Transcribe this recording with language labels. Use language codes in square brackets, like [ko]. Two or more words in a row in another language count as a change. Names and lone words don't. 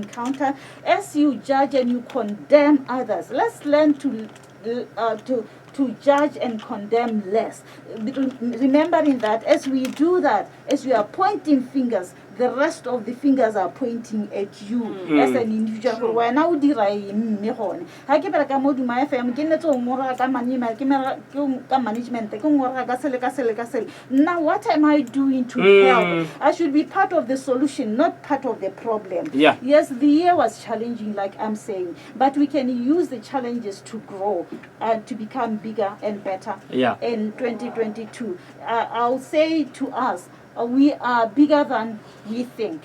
[en] encounter as you judge and you condemn others let's learn to judge and condemn less remembering that as we do that as we are pointing fingers the rest of the fingers are pointing at you as an individual when now [tn] dira me gone ha ke bereka mo duma FM ke netse o ngora ka manima ke ka management ke ngora ka sele [en] now what am I doing to help I should be part of the solution not part of the problem yes the year was challenging like I'm saying but we can use the challenges to grow and to become bigger and better in 2022 I'll say to us we are bigger than we think.